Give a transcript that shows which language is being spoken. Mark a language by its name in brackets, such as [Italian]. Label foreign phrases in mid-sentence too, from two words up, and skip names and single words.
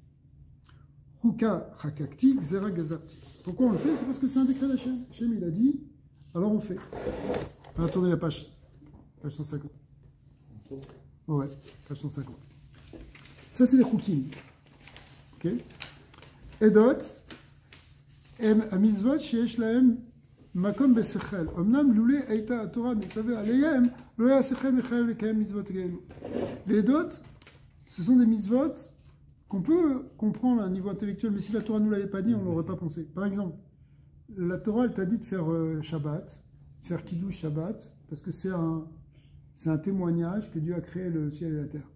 [Hebrew] חוקה חקקתי גזרה גזרתי. [French] Pourquoi on le fait? C'est parce que c'est un décret d'Hachem. Hachem, il a dit, alors on fait. On va tourner la page 150. Ouais, page 150. Ça, c'est les chukim. Ok? Edot, [Hebrew] הם המצוות שיש להם מקום בשכל. אמנם לולא הייתה התורה מצווה עליהם, לא היה השכל מחייב לקיים מצוות כאלו. [French] Les edot, ce sont des mitzvot qu'on peut comprendre à un niveau intellectuel, mais si la Torah ne nous l'avait pas dit, on ne l'aurait pas pensé. Par exemple, la Torah, elle t'a dit de faire Shabbat, de faire [Hebrew] קידוש שבת, [French] parce que c'est un témoignage que Dieu a créé le ciel et la terre.